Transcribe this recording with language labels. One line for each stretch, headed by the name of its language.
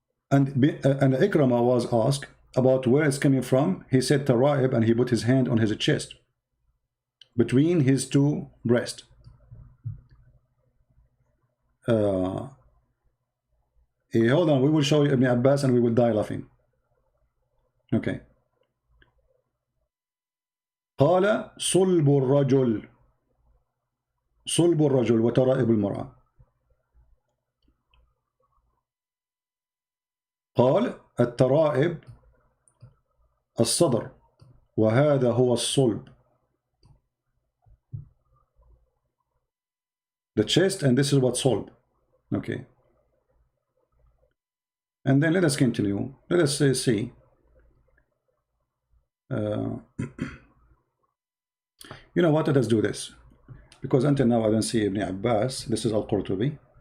English: And Ikrama was asked about where it's coming from. He said Tara'ib, and he put his hand on his chest between his two breasts. Hold on, we will show you Ibn Abbas and we will die laughing. Okay.
Arabic: قال صلب الرجل صلب الرجل وترائب المرأة. قال الترائب الصدر وهذا هو الصلب.
English: The chest, and this is what صلب. Okay. And then let us continue. Let us see. You know what? Let us do this. Because until now I don't see Ibn Abbas. This is Al-Qurtubi.